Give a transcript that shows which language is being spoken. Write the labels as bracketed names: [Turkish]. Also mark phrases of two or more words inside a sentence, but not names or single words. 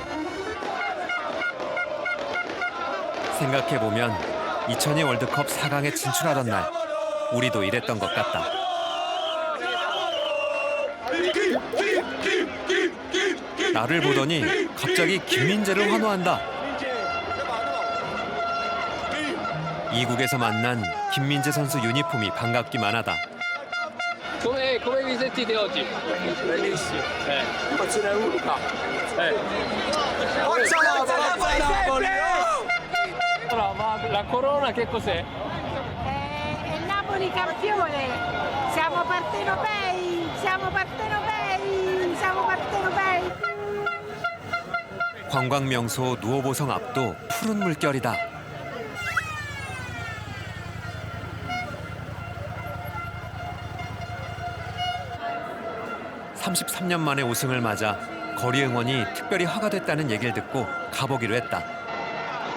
[Korean] 생각해보면 2002 월드컵 4강에 진출하던 날 우리도 이랬던 것 같다. 나를 보더니 갑자기 김민재를 환호한다. 이국에서 만난 김민재 선수 유니폼이 반갑기만 하다. [Italian] come vi sentite oggi? Bellissimo. Forza Europa. Forza Napoli! Allora, ma la corona che cos'è? È il Napoli campione. Siamo partenopei, siamo partenopei, siamo partenopei. [Korean] 관광 명소 누오보성 앞도 푸른 물결이다. 33년 만에 우승을 맞아 거리 응원이 특별히 허가됐다는 얘기를 듣고 가보기로 했다.